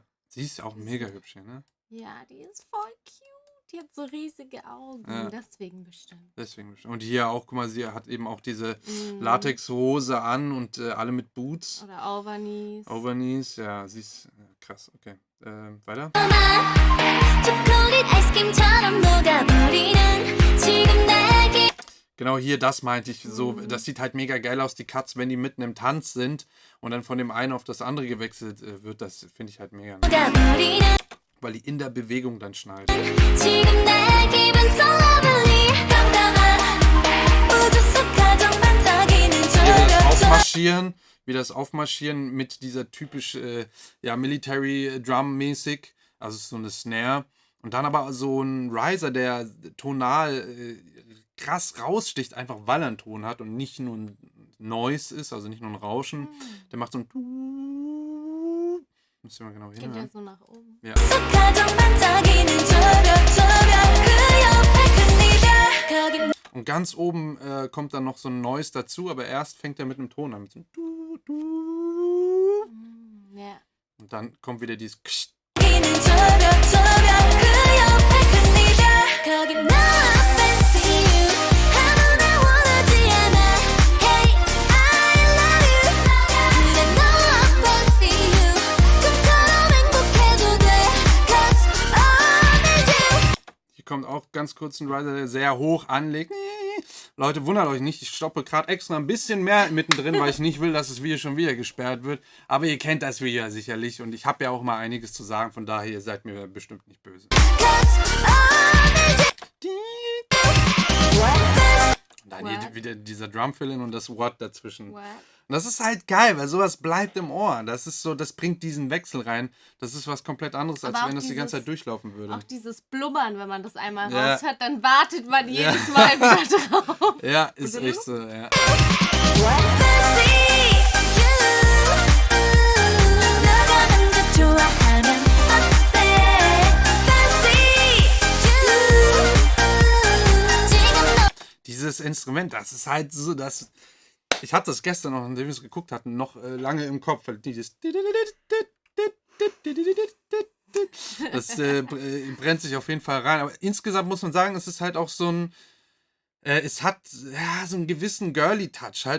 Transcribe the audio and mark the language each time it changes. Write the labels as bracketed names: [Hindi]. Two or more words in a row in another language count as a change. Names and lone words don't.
[German] Sie ist auch mega hübsch, hier, ne? Ja, die ist voll cute. Die hat so riesige Augen. Ja. Deswegen bestimmt. Deswegen. Und hier auch, guck mal, sie hat eben auch diese Mhm. Latexhose an und alle mit Boots. Oder Overknees. Overknees, ja, sie ist krass, okay. Weiter. [Korean] 초콜릿 아이스크림처럼 녹아버리는 지금 내게 [German] Genau hier, das meinte ich. So, das sieht halt mega geil aus, die Cuts, wenn die mitten im Tanz sind und dann von dem einen auf das andere gewechselt wird. Das finde ich halt mega nice. [Korean] 녹아버리는 [German] Weil die in der Bewegung dann schneiden. [Korean] 지금 내 기분 [English] so lovely [Korean] 깜깜한 우주 속 가장 반짝이는 [German] Wie das Aufmarschieren mit dieser typisch ja, [English] Military Drum [German] mäßig, also so eine Snare und dann aber so ein Riser, der tonal krass raussticht, einfach weil er einen Ton hat und nicht nur ein Noise ist, also nicht nur ein Rauschen. Der macht so ein müssen wir mal genau Geht ja hinhören. so nach oben. Ja. [Korean] 속 가장 반짝이는 저별 그 옆에 큰 이별 거긴 [German] Und ganz oben kommt dann noch so ein Noise dazu, aber erst fängt er mit einem Ton an. Mit so einem Ja. und dann kommt wieder dieses Kst. [Korean] 기는 저별 그 옆에 큰 이별 거긴 너 [English] fancy you [Korean] 아무나 원하지 않아 [English] Hey I love you [Korean] 그래 너 [English] fancy you [Korean] 꿈처럼 행복해도 돼 [English] Cause I need you [German] Hier kommt auch ganz kurz ein Riser, der sehr hoch anlegt. Leute, wundert euch nicht, ich stoppe gerade extra ein bisschen mehr mittendrin, weil ich nicht will, dass das Video schon wieder gesperrt wird. Aber ihr kennt das Video ja sicherlich und ich habe ja auch mal einiges zu sagen, von daher, ihr seid mir bestimmt nicht böse. Und dann hier [English] What? [German] wieder dieser Drumfill-In und das What dazwischen. [English] What? [German] Und das ist halt geil, weil sowas bleibt im Ohr. Das ist so, das bringt diesen Wechsel rein. Das ist was komplett anderes, als Aber auch wenn das die ganze dieses- Zeit durchlaufen würde. Auch dieses Blubbern, wenn man das einmal Ja. raushört, dann wartet man jedes Mal wieder drauf. Ja, ist echt so, ja. [English] fancy you [Korean] 너가 남자 좋아하면 어때 [English] fancy you [Korean] 지금 너 [German] Dieses Instrument, das ist halt so, das. Ich hatte das gestern noch, nachdem wir es geguckt hatten, noch lange im Kopf. Weil dieses. Das brennt sich auf jeden Fall rein. Aber insgesamt muss man sagen, es ist halt auch so ein. Es hat ja, so einen gewissen Girly-Touch halt.